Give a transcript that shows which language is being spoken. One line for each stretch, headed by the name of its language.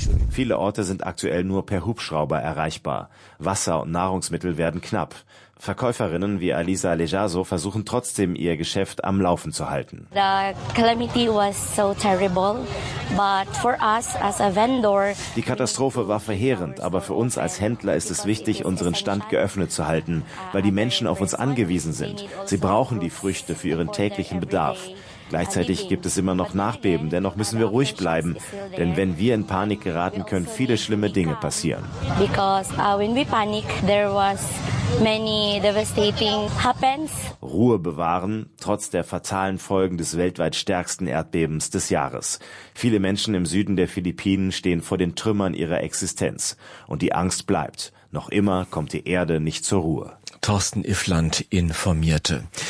German: Viele Orte sind aktuell nur per Hubschrauber erreichbar. Wasser und Nahrungsmittel werden knapp. Verkäuferinnen wie Alisa Lejaso versuchen trotzdem, ihr Geschäft am Laufen zu halten.
English: The calamity was so terrible, but for us as a vendor.
German: Die Katastrophe war verheerend, aber für uns als Händler ist es wichtig, unseren Stand geöffnet zu halten, weil die Menschen auf uns angewiesen sind. Sie brauchen die Früchte für ihren täglichen Bedarf. Gleichzeitig gibt es immer noch Nachbeben, dennoch müssen wir ruhig bleiben, denn wenn wir in Panik geraten, können viele schlimme Dinge passieren.
English: Because when we panic, there was many devastating happens.
German: Ruhe bewahren, trotz der fatalen Folgen des weltweit stärksten Erdbebens des Jahres. Viele Menschen im Süden der Philippinen stehen vor den Trümmern ihrer Existenz und die Angst bleibt. Noch immer kommt die Erde nicht zur Ruhe. Thorsten Ifland informierte.